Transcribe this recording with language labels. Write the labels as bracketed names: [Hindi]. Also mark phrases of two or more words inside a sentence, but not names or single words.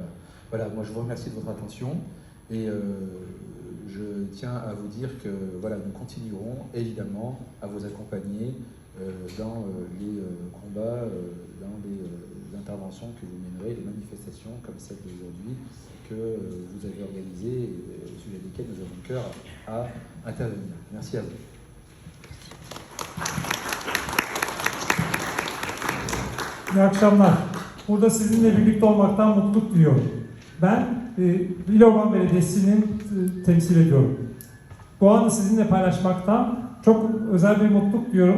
[French] Voilà, moi je vous remercie de votre attention et je tiens à vous dire que voilà, nous continuerons évidemment à vous accompagner dans les combats, dans les interventions que vous mènerez, les manifestations comme celle d'aujourd'hui que vous avez organisées et au sujet desquelles nous avons cœur à intervenir. Merci à vous. [Turkish] İyi akşamlar. Burada sizinle birlikte olmaktan mutluluk duyuyorum. Ben Villeurbanne Belediyesi'nin temsil ediyorum. Bu anı sizinle paylaşmaktan çok özel bir mutluluk duyuyorum.